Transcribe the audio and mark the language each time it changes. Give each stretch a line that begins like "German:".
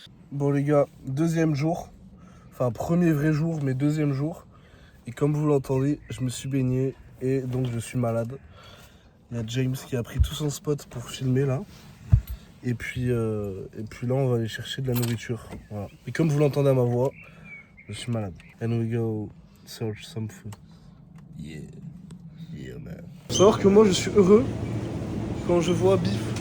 French: Bon les gars, 2e jour. Enfin, premier vrai jour, mais 2e jour. Et comme vous l'entendez, je me suis baigné et donc je suis malade. Il y a James qui a pris tout son spot pour filmer là. Et puis là, on va aller chercher de la nourriture. Voilà. Et comme vous l'entendez à ma voix, je suis malade.
English: And we go search some food. Yeah. Yeah, man.
French: Faut savoir que moi, je suis heureux quand je vois beef.